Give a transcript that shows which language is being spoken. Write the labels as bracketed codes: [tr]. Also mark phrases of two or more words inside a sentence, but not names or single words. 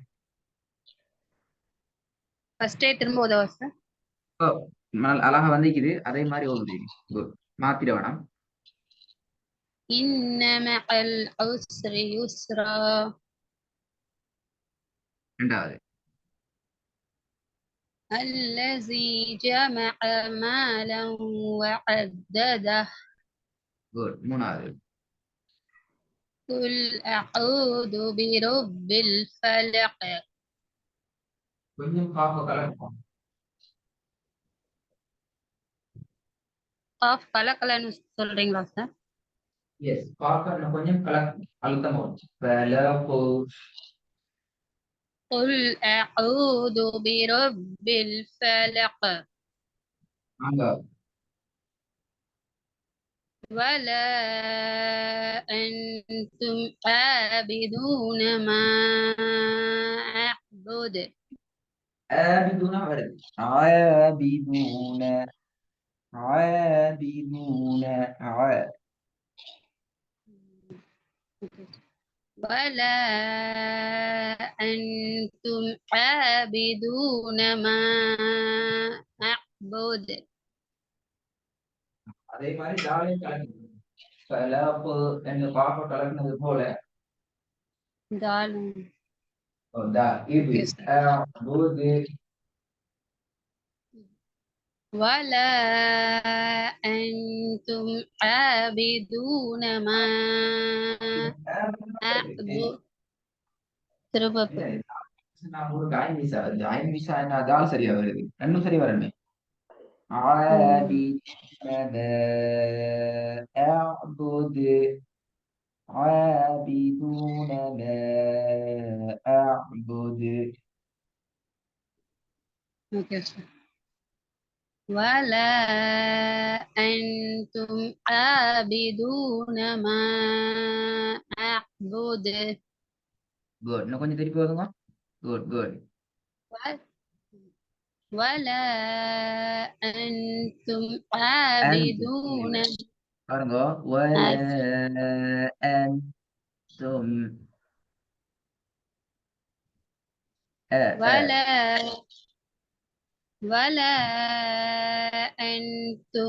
[ta] ஃபர்ஸ்டே திரும்ப ஓதவா உஸ்தாத்? ஓ, அழகா வந்திக்குது. அதே மாதிரி ஓதுறீங்க. குட். மாத்திட வேணாம். [ar] إن مع العسر يسرا. [ta] ரெண்டாவது. [ar] الذي جمع مالا وعدده. [ta] குட். மூணாவது. [ar] قل أعوذ برب الفلق. [ta] கொஞ்சம் காஃப கலக்கும். قاف கலக்கலன்னு சொல்றீங்களா சார்? எஸ், காஃப கொஞ்சம் கலக்கும். அழுத்தமா வச்சு பலகு. [ar] قل أعوذ برب الفلق. [ta] நான்காவது. [ar] ولا أنتم عابدون ما أعبد. [ta] ஆபிதுனா வருது. [ar] عابدون عابدون ولا أنتم عابدون ما أعبد. [ta] அதே மாதிரி தாலையும் கலக்கணும். பலகு என்று காஃப கலக்கினது போல دال. இது [en] Yes, sir. [ta] அபுது. [ar] ولا أنتم عابدون ما أعبد. [ta] திரும்ப உங்களுக்கு ஐன் விசா வருது. ஐன் விசா என்ன தால் சரியா வருது. ரெண்டும் சரி வரணுமே. ம். [ar] أعبد عابدون ما أعبد. [en] Okay, sir. [ar] ولا أنتم عابدون ما أعبد. [ta] குட். இன்னும் கொஞ்சம் திருப்பி வருங்க. குட் குட். [ar] ولا أنتم عابدون. பாருங்க. ولا أنتم ولا ولا أنتم